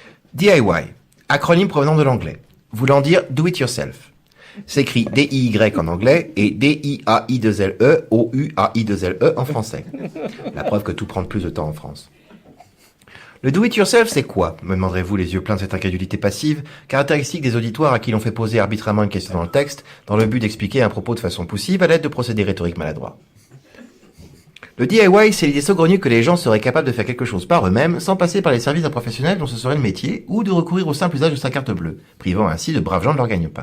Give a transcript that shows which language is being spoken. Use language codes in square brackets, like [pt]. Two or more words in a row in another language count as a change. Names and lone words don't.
[fr] DIY, acronyme provenant de l'anglais, voulant dire [en] do it yourself. [fr] S'écrit D-I-Y en anglais et D-I-A-I-2-L-E O-U-A-I-2-L-E en français. La preuve que tout prend plus de temps en France. Le [en] do it yourself, [fr] c'est quoi? Me demanderez-vous les yeux pleins de cette incrédulité passive, caractéristique des auditoires à qui l'on fait poser arbitrairement une question dans le texte, dans le but d'expliquer un propos de façon poussive à l'aide de procédés rhétoriques maladroits. Le DIY, c'est l'idée saugrenue que les gens seraient capables de faire quelque chose par eux-mêmes sans passer par les services d'un professionnel dont ce serait le métier, ou de recourir au simple usage de sa carte bleue, privant ainsi de braves gens de leur gagne-pain.